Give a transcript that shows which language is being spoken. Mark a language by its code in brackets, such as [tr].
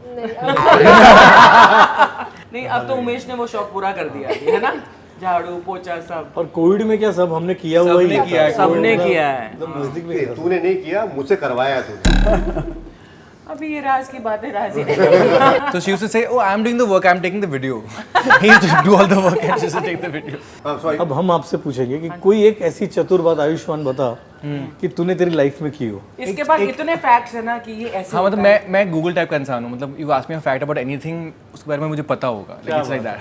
[hi] नहीं, नहीं, अब तो उमेश ने वो शौक पूरा कर दिया है ना, झाड़ू पोछा सब और कोविड में क्या सब हमने किया हुआ ही सबने किया है, सबने किया है। एकदम नजदीक में तूने नहीं किया, मुझसे करवाया तूने। अभी ये राज की बातें राज ही नहीं। [en] So she used to say, "Oh, I'm doing the work. I'm taking the video." He used to do all the work and she used to take the video. Sorry, [hi] अब हम आपसे पूछेंगे कि कोई एक ऐसी चतुर बात आयुष्मान बता कि तूने तेरी लाइफ में की हो। इसके पास इतने फैक्ट्स है ना कि ये ऐसे हाँ, मतलब होता है। मैं गूगल टाइप का इंसान हूँ। मतलब [en] you ask me a fact about anything, [hi] उसके बारे में मुझे पता होगा। [en] Like it's like that.